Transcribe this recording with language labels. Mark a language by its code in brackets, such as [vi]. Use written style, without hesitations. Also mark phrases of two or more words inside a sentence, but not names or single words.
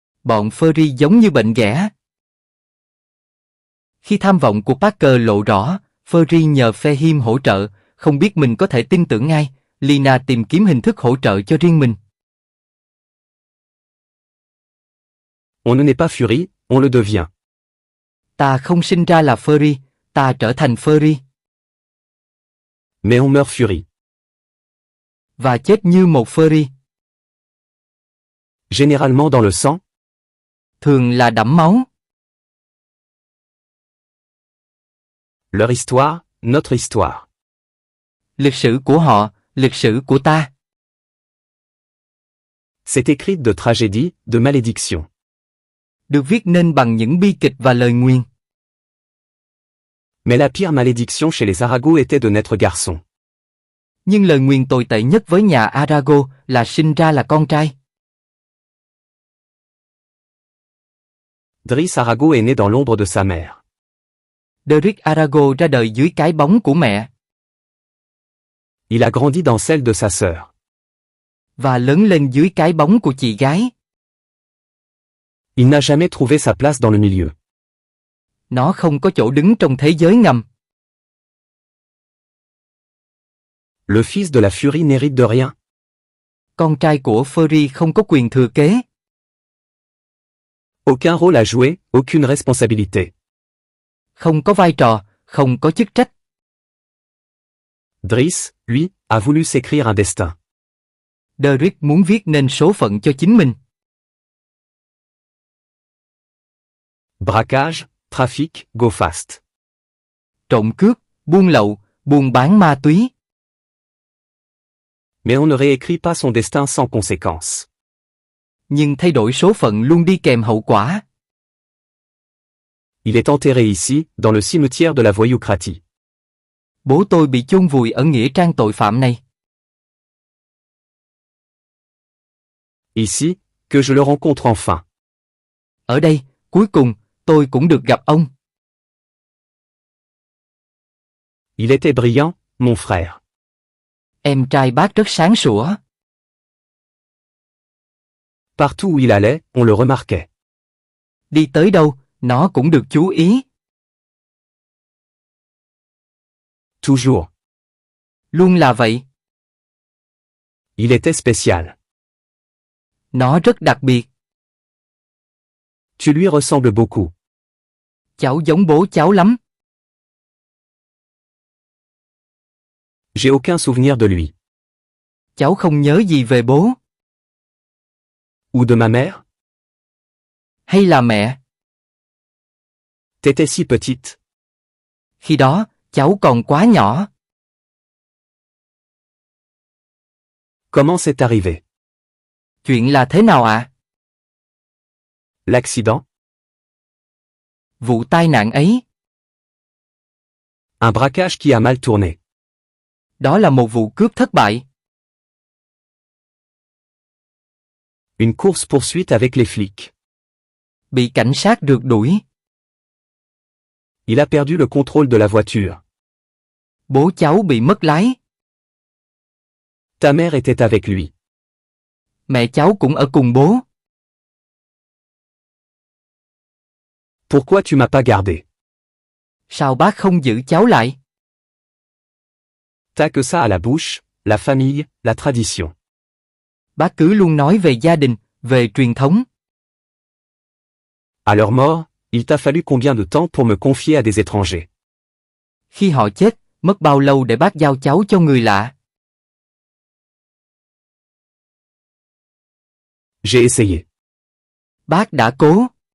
[vi] Bọn furry giống như bệnh ghẻ. Khi tham vọng của Parker lộ rõ, Furry nhờ Fehim hỗ trợ, không biết mình có thể tin tưởng ai, Lina tìm kiếm hình thức hỗ trợ cho riêng mình. [fr] On ne naît pas Fury, on le devient. [vi] Ta không sinh ra là Furry, ta trở thành Furry. [fr] Mais on meurt Fury. [vi] Và chết như một Furry. [fr] Généralement dans le sang. [vi] Thường là đẫm máu. [fr] Leur histoire, notre histoire. [vi] Lịch sử của họ, lịch sử của ta. [fr] C'est écrit de tragédies, de malédictions. [vi] Được viết nên bằng những bi kịch và lời nguyền. [fr] Mais la pire malédiction chez les Arago était de naître garçon. [vi] Nhưng lời nguyền tồi tệ nhất với nhà Arago là sinh ra là con trai. [fr] Driss Arago est né dans l'ombre de sa mère. [vi] Derrick Arago ra đời dưới cái bóng của mẹ. [fr] Il a grandi dans celle de sa sœur. [vi] Và lớn lên dưới cái bóng của chị gái. [fr] Il n'a jamais trouvé sa place dans le milieu. [vi] Nó không có chỗ đứng trong thế giới ngầm. [fr] Le fils de la Furie n'hérite de rien. [vi] Con trai của Furry không có quyền thừa kế. [fr] Aucun rôle à jouer, aucune responsabilité. [vi] Không có vai trò, không có chức trách. [fr] Driss, lui, a voulu s'écrire un destin. [vi] Derrick muốn viết nên số phận cho chính mình. [fr] Braquage, trafic, go fast. [vi] Trộm cướp, buôn lậu, buôn bán ma túy. [fr] Mais on ne réécrit pas son destin sans conséquence. [vi] Nhưng thay đổi số phận luôn đi kèm hậu quả. [fr] Il est enterré ici, dans le cimetière de la voyoucratie. [vi] Bố tôi bị chôn vùi ở nghĩa trang tội phạm này. [fr] Ici, que je le rencontre enfin. [vi] Ở đây, cuối cùng, tôi cũng được gặp ông. [fr] Il était brillant, mon frère. [vi] Em trai bác rất sáng sủa. [fr] Partout où il allait, on le remarquait. [vi] Đi tới đâu, nó cũng được chú ý. [fr] Toujours. [vi] Luôn là vậy. [fr] Il était spécial. [vi] Nó rất đặc biệt. [fr] Tu lui ressembles beaucoup. [vi] Cháu giống bố cháu lắm. [fr] J'ai aucun souvenir de lui. [vi] Cháu không nhớ gì về bố. [fr] Ou de ma mère. [vi] Hay là mẹ. [fr] T'étais si petite. [vi] Khi đó, cháu còn quá nhỏ. [fr] Comment c'est arrivé? [vi] Chuyện là thế nào ạ? [fr] L'accident? [vi] Vụ tai nạn ấy. [fr] Un braquage qui a mal tourné. [vi] Đó là một vụ cướp thất bại. [fr] Une course-poursuite avec les flics. [vi] Bị cảnh sát rượt đuổi. [fr] Il a perdu le contrôle de la voiture. [vi] Bố cháu bị mất lái. [fr] Ta mère était avec lui. [vi] Mẹ cháu cũng ở cùng bố. [fr] Pourquoi tu m'as pas gardé? [vi] Sao bác không giữ cháu lại? [fr] T'as que ça à la bouche, la famille, la tradition. [vi] Bác cứ luôn nói về gia đình, về truyền thống. [fr] À leur mort, il t'a fallu combien de temps pour me confier à des étrangers? [vi] Khi họ chết, mất bao lâu để bác giao cháu cho người lạ? [fr] J'ai essayé. [vi] Bác đã cố.